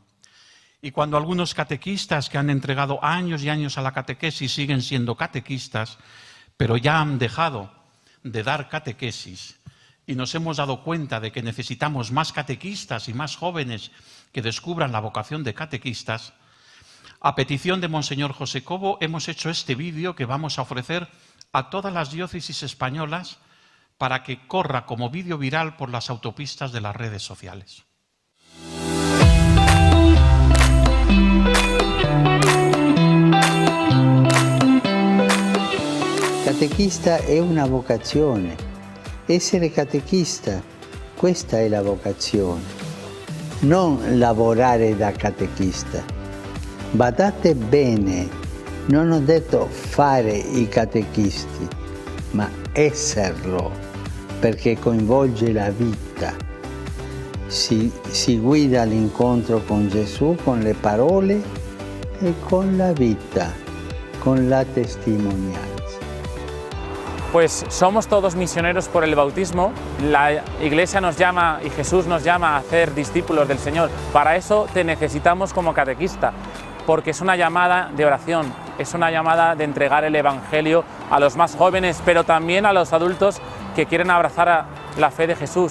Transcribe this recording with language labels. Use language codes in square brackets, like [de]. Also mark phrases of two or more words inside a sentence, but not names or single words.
[es] Y cuando algunos catequistas que han entregado años y años a la catequesis siguen siendo catequistas, pero ya han dejado de dar catequesis y nos hemos dado cuenta de que necesitamos más catequistas y más jóvenes que descubran la vocación de catequistas, a petición de Monseñor José Cobo hemos hecho este vídeo que vamos a ofrecer a todas las diócesis españolas para que corra como vídeo viral por las autopistas de las redes sociales. [it] Catechista è una vocazione. Essere catechista, questa è la vocazione. Non lavorare da catechista. Badate bene, non ho detto fare i catechisti, ma esserlo, perché coinvolge la vita. Si guida all'incontro con Gesù con le parole e con la vita, con la testimonianza. [es] Pues somos todos misioneros por el bautismo. La Iglesia nos llama y Jesús nos llama a ser discípulos del Señor. Para eso te necesitamos como catequista, porque es una llamada de oración, es una llamada de entregar el Evangelio a los más jóvenes, pero también a los adultos que quieren abrazar a la fe de Jesús.